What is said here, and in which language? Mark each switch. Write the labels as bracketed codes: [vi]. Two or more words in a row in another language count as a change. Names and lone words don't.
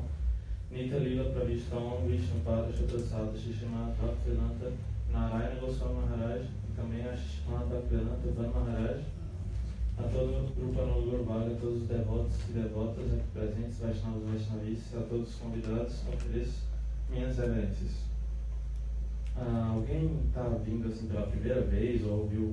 [pt] Nita Lila Pravishtam Vishnu Pada Shatrasada Shishimata Bhaktivedanta Narayana Goswami Maharaj e também a Shishimata Bhaktivedanta Van Maharaj, a todo o grupo Anulur Vaga, a todos os devotos e devotas aqui presentes, Vaishnavas e Vaishnavis, a todos os convidados, ofereço minhas reverências. Alguém está vindo assim pela primeira vez ou ouviu?